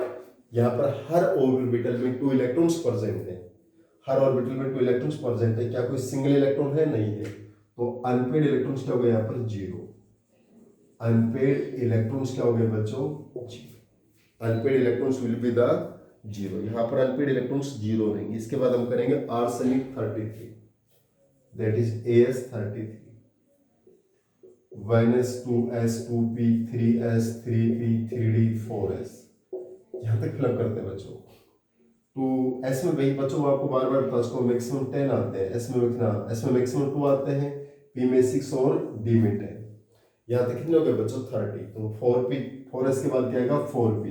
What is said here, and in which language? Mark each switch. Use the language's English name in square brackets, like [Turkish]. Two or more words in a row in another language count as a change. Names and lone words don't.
[Hindi] यहाँ पर हर ऑर्बिटल में 2 [English] electrons present [Hindi] है, हर ऑर्बिटल में 2 [English] electrons present [Hindi] है। क्या कोई सिंगल इलेक्ट्रॉन है, नहीं है, तो [English] unpaired electrons [Hindi] क्या हो गए यहाँ पर 0। [English] unpaired electrons [Hindi] क्या हो गए बच्चों 0, [English] unpaired electrons will be the [Hindi] 0। यहाँ पर [English] unpaired electrons [Hindi] 0 रहेंगे। इसके बाद हम करेंगे आर्सेनिक 33, [English] that is AS 33 1s 2s 2p 3s 3p 3d 4s। [Hindi] यहाँ तक फिलअप करते हैं बच्चों। तो एस में वही बच्चों आपको बार बार बता चुका हूं, मैक्सिमम 10 आते हैं, एस में कितना, एस में मैक्सिमम 2 आते हैं, पी में 6 और डी में 10। यहाँ तक कितने हो गए बच्चों 30, तो 4p 4s के बाद क्या आएगा 4p।